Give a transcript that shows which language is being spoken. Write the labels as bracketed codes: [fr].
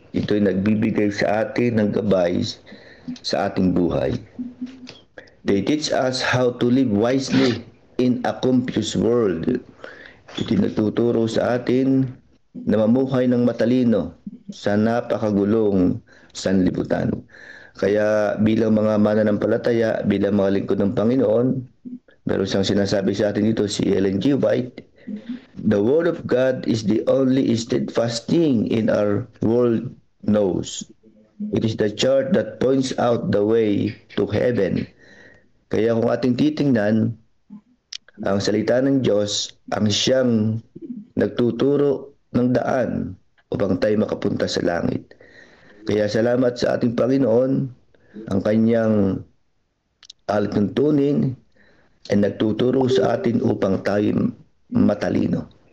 [tl] Ito ay nagbibigay sa atin ng gabay sa ating buhay. [en] They teach us how to live wisely in a confused world. [tl] Ito nagtuturo sa atin na mamuhay ng matalino sa napakagulong sanlibutan. Kaya bilang mga mananampalataya, bilang mga lingkod ng Panginoon, meron siyang sinasabi sa atin dito, si Ellen G. [en] White, the Word of God is the only steadfast thing in our world knows. It is the chart that points out the way to heaven. [tl] Kaya kung ating titingnan, ang salita ng Diyos ang siyang nagtuturo ng daan upang tayo makapunta sa langit. Kaya salamat sa ating Panginoon, ang kanyang alituntunin ay nagtuturo sa atin upang tayo matalino.